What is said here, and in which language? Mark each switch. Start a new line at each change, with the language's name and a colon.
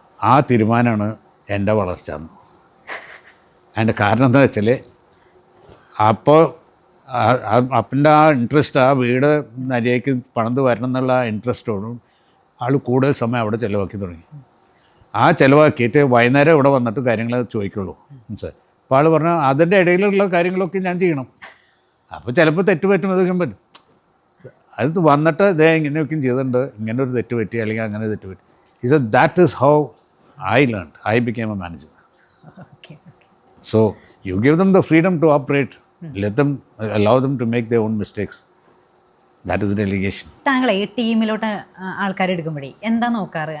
Malayalam: ആ തീരുമാനമാണ് എൻ്റെ വളർച്ച എന്ന്. അതിൻ്റെ കാരണം എന്താ വെച്ചാൽ അപ്പോൾ അപ്പൻ്റെ ആ ഇൻട്രസ്റ്റ്, ആ വീട് നരിയേക്ക് പണിത് വരണം എന്നുള്ള ഇൻട്രസ്റ്റോടും ആൾ കൂടുതൽ സമയം അവിടെ ചിലവാക്കി തുടങ്ങി. ആ ചിലവാക്കിയിട്ട് വൈകുന്നേരം ഇവിടെ വന്നിട്ട് കാര്യങ്ങൾ ചോദിക്കുള്ളൂ. മനസ്സിലായി? അപ്പോൾ ആൾ പറഞ്ഞാൽ അതിൻ്റെ ഇടയിലുള്ള കാര്യങ്ങളൊക്കെ ഞാൻ ചെയ്യണം. അപ്പോൾ ചിലപ്പോൾ തെറ്റ് പറ്റും പറ്റും. അത് വന്നിട്ട് ഇതേ ഇങ്ങനെയൊക്കെയും ചെയ്തിട്ടുണ്ട്, ഇങ്ങനെ ഒരു തെറ്റ് പറ്റി അല്ലെങ്കിൽ അങ്ങനെ തെറ്റ് പറ്റി.
English: He said, that is how I learned. I became a manager. Okay. So you give them the freedom to operate, let them, allow them to make their own mistakes. That is delegation.
Malayalam: താങ്കളെ ഈ ടീമിലോട്ട് ആൾക്കാർ എടുക്കുമ്പോഴേ എന്താ നോക്കാറ്?